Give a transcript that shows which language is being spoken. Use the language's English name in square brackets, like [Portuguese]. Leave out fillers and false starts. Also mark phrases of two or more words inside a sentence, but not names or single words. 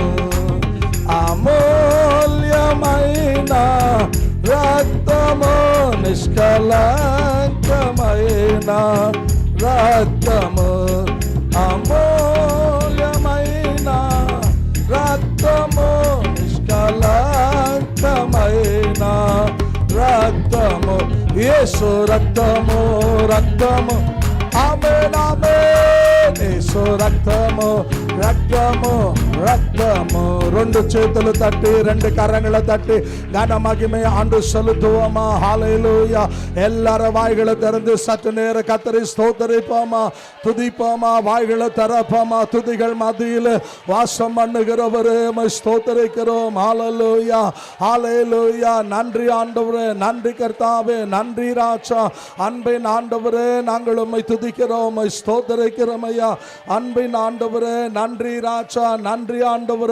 [Telugu] అమూల్యమైన రక్తము నిష్కలంకమైన రక్తము అమూల్యమైన రక్తము నిష్కలంకమైన రక్తము యేసు రక్తము రక్తము ఆమేన్ ఆమేన్ యేసు రక్తము రక్తము రక్తము రెండు చేతులు తట్టి రెండు [Tamil] கரங்களை தட்டி கன மகிமை ஆண்டு செலுத்துவோமா ஹல்லேலூயா எல்லாரும் வாய்களை திறந்து சற்று நேரம் கர்த்தரை ஸ்தோத்திரிப்போமா துதிப்போமா வாய்களை திறப்போமா துதிகள் மத்தியில் வாசம் பண்ணுகிறவரே உம்மை ஸ்தோத்திரிக்கிறோம் ஹல்லேலூயா ஹல்லேலூயா நன்றி ஆண்டவரே நன்றி கர்த்தாவே நன்றி ராஜா அன்பின் ஆண்டவரே நாங்கள் உம்மை துதிக்கிறோம் உம்மை ஸ்தோத்திரிக்கிறோம் ஐயா ஸ்தோத்திரம் அன்பின் ஆண்டவரே, நன்றி ராஜா, நன்றி ஆண்டவரே.